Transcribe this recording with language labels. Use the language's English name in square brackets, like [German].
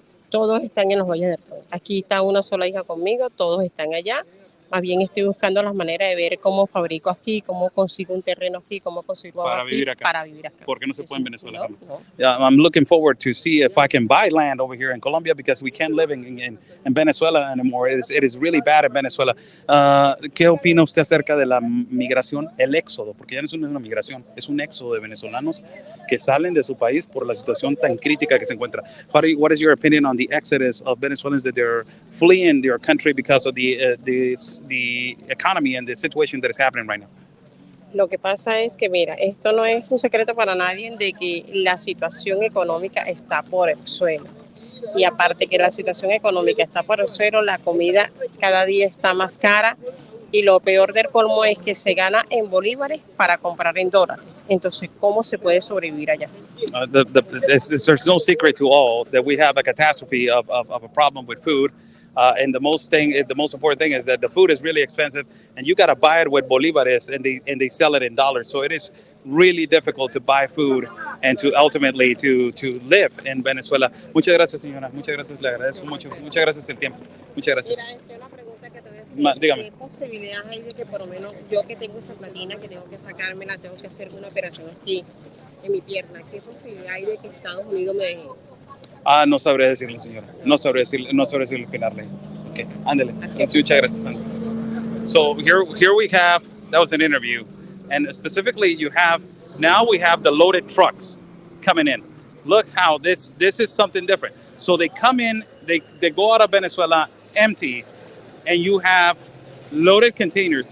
[Spanish] Todos están en los Valles del Tuy. Aquí está una sola hija conmigo, todos están allá. Más bien estoy buscando las maneras de ver cómo fabrico aquí, cómo consigo un terreno aquí, cómo consigo Para aquí vivir acá. para vivir acá. ¿Por qué no se puede en Venezuela? No. [English] Yeah, I'm looking forward to see if I can buy land over here in Colombia because we can't live in Venezuela anymore. It is really bad in Venezuela. [Spanish] ¿Qué opina usted acerca de la migración, el éxodo? Porque ya no es una migración, es un éxodo de venezolanos que salen de su país por la situación tan crítica que se encuentra. [English] What is your opinion on the exodus of Venezuelans that they're fleeing their country because of the economy and the situation that is happening right now? [Spanish] Lo que pasa es que, mira, esto no es un secreto para nadie de que la situación económica está por el suelo. Y aparte que la situación económica está por el suelo, la comida cada día está más cara y lo peor del colmo es que se gana en bolívares para comprar en dólares. Entonces, ¿cómo se puede sobrevivir allá? [English] There's no secret to all that we have a catastrophe of a problem with food. And the most important thing is that the food is really expensive, and you got to buy it with bolívares, and they sell it in dollars. So it is really difficult to buy food and to ultimately to live in Venezuela. [Spanish] Muchas gracias, señora. Muchas gracias, le agradezco mucho. Muchas gracias el tiempo. Muchas gracias. Mira, una pregunta que te voy a hacer. Dígame. ¿Qué posibilidades hay de que por lo menos yo que tengo esa platina, que tengo que sacármela, tengo que hacer una operación aquí en mi pierna, qué posibilidad hay de que Estados Unidos me deje? No sabré decirle, señora. No sabré decirle opinar. Okay, ándele. Muchas gracias, Sandra. [English] So here we have, that was an interview, and specifically we have the loaded trucks coming in. Look how this is something different. So they come in, they go out of Venezuela empty, and you have loaded containers.